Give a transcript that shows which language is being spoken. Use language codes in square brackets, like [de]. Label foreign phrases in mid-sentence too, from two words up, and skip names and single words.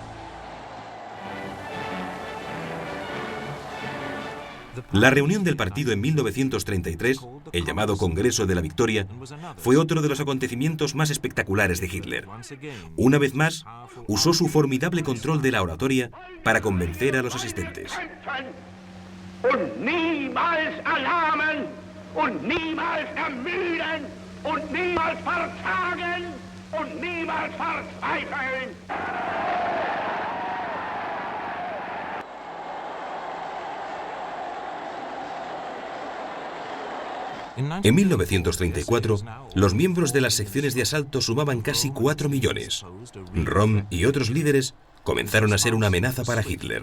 [es] La reunión del partido en 1933, el llamado Congreso de la Victoria, fue otro de los acontecimientos más espectaculares de Hitler. Una vez más, usó su formidable control de la oratoria para convencer a los asistentes. [de] Und niemals verzagen und niemals verzweifeln. [es] En 1934, los miembros de las secciones de asalto sumaban casi 4 millones. Röhm y otros líderes comenzaron a ser una amenaza para Hitler.